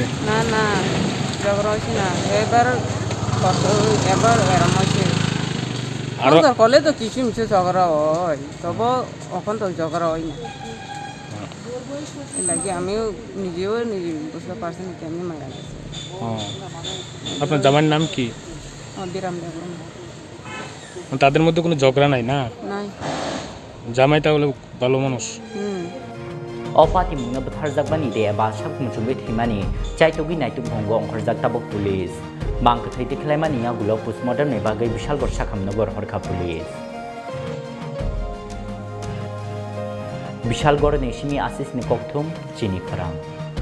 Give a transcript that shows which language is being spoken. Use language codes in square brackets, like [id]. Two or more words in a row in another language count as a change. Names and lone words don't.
[bn] না ঝগড়া হইছে না এবার এরম হয়েছে আর কলে তো কিছু মিছে ঝগড়া হয় তবে এখন তো ঝগড়া হয় না লাগে আমিও নিজেও বুঝতে পারছি না কেমনি মারা গেছে আপনার জামাইয়ের নাম কি বিরাম দেববর্মা তাদের মধ্যে কোনো ঝগড়া নাই না নাই জামাই তাহলে ভালো মানুষ [trp] Opati mungna buthar jakmani de ba sak mujungoi thimani chaitogi naituk bhongo ongkhorjak tabok police mangkathai tikhlaimani ya gulo postmortem ne bagai bishal gor sakhamnogor horkha police Bishal gor ne simi asis ni kokthum chini farang